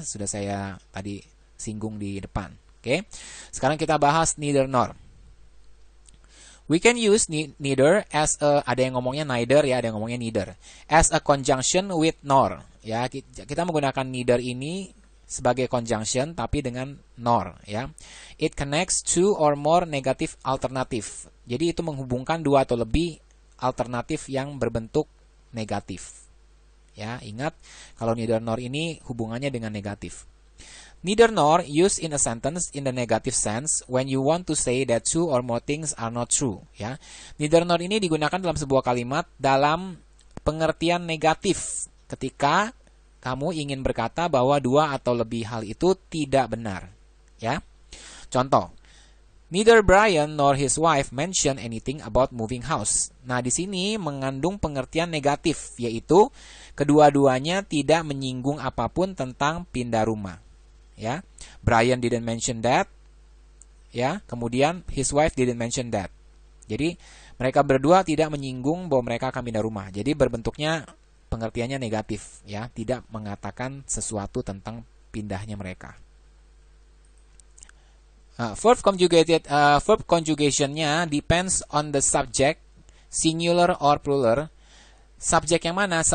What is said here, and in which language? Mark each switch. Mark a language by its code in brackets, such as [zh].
[id] Sudah saya tadi singgung di depan. Oke. Sekarang kita bahas neither nor. [en] We can use neither as [id] ada yang ngomongnya neither ya, ada yang ngomongnya neither. [en] As a conjunction with nor ya. [id] Kita menggunakan neither ini sebagai conjunction tapi dengan nor ya. [en] It connects two or more negative alternative. [id] Jadi itu menghubungkan dua atau lebih alternatif yang berbentuk negatif. Ya, ingat kalau neither nor ini hubungannya dengan negatif. [en] Neither nor used in a sentence in the negative sense when you want to say that two or more things are not true ya. [id] Neither nor ini digunakan dalam sebuah kalimat dalam pengertian negatif ketika kamu ingin berkata bahwa dua atau lebih hal itu tidak benar, ya. [en] Contoh, neither Brian nor his wife mention anything about moving house. [id] Nah, di sini mengandung pengertian negatif, yaitu kedua-duanya tidak menyinggung apapun tentang pindah rumah, ya. [en] Brian didn't mention that, ya. Kemudian his wife didn't mention that. [id] Jadi mereka berdua tidak menyinggung bahwa mereka akan pindah rumah. Jadi berbentuknya pengertiannya negatif ya, tidak mengatakan sesuatu tentang pindahnya mereka. [en] Verb conjugation-nya depends on the subject, singular or plural. [id] Subjek yang mana?